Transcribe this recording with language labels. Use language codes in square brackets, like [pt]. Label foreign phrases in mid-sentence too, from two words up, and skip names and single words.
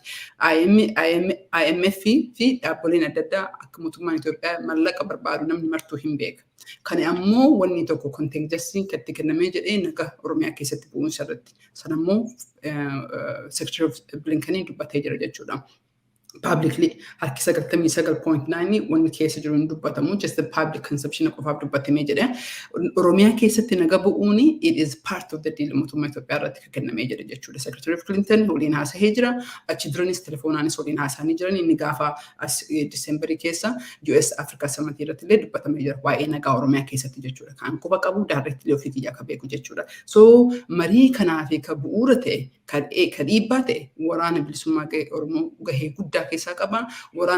[om] IMF fi dhaabbileen adda addaa akka mootummaan Itoophiyaa mallaqa barbaadu namni martuu hin beeka. Kan ammoo wanni tokko konteengjestiin itti kennamee jedhee nagaa Oromiyaa keessatti bu'uunsa irratti. Sanammoo [en] Secretary of [om] Blinkanii dubbatee jira jechuudha. publicly harki 99.9 wanni keessa jiru hin dubbatamu [en] just the public consumption [om] qofaaf dubbatamee jedhe Oromiyaa keessatti naga bu'uuni [en] it is part of the deal [om] mootummaa Itoophiyaa irratti kan kennamee jedhe jechuudha [en] Secretary of [om] Clinton waliin haasa'ee jira achi duranis telefoonaanis waliin haasa'anii jiran inni gaafa December keessa US Africa Summit irratti illee dubbatamee jira waa'ee nagaa Oromiyaa keessatti jechuudha kan quba qabu directly ofii kiyya akka beeku jechuudha so marii kanaaf ka bu'uura ta'e kan dhiibbaa ta'e waraana bilisummaa Oromoo gahee guddaa keessaa qaba waraana